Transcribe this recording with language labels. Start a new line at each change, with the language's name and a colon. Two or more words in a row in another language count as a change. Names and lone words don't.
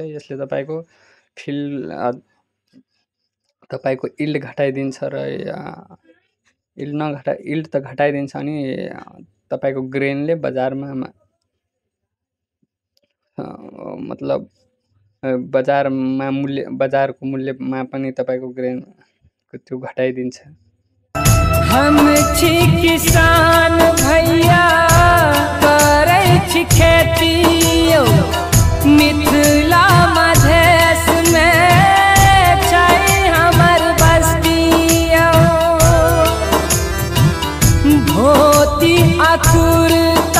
Nepali: यसले तपाईँको तपाईँको इल्ड घटाइदिन्छ र इल्ड त घटाइदिन्छ, अनि तपाईको ग्रेनले बजारमा मतलब बजारको मूल्यमा पनि तपाईको ग्रेनको त्यो घटाइदिन्छ।
Maithili: हम छी किसान भैया, करै छी खेती मिथिला मधेश में, छै हमर बस्ती धोती अकुर